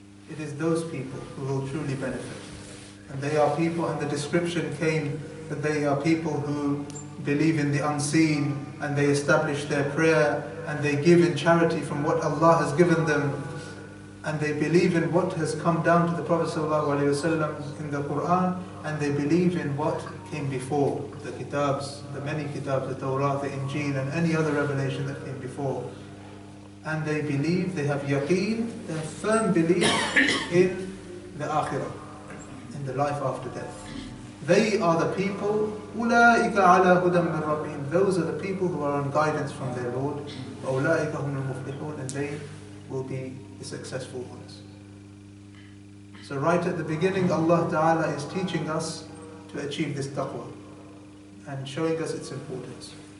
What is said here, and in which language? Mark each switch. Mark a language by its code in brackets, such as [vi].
[en] It is those people who will truly benefit. And they are people, and the description came that they are people who believe in the unseen, and they establish their prayer, and they give in charity from what Allah has given them, and they believe in what has come down to the Prophet ﷺ in the Qur'an, and they believe in what came before, the kitabs, the many kitabs, the Torah, the Injil, and any other revelation that came before. And they believe, they have yaqeen, they have firm belief in the akhirah, in the life after death. They are the people, [ar] أُولَٰئِكَ عَلَىٰ هُدًى مِّن رَبِّهِمْ. [en] Those are the people who are on guidance from their Lord. [ar] وَأُولَٰئِكَ هُمُ الْمُفْلِحُونَ. [en] And they will be the successful ones. So right at the beginning, Allah Ta'ala is teaching us to achieve this taqwa and showing us its importance.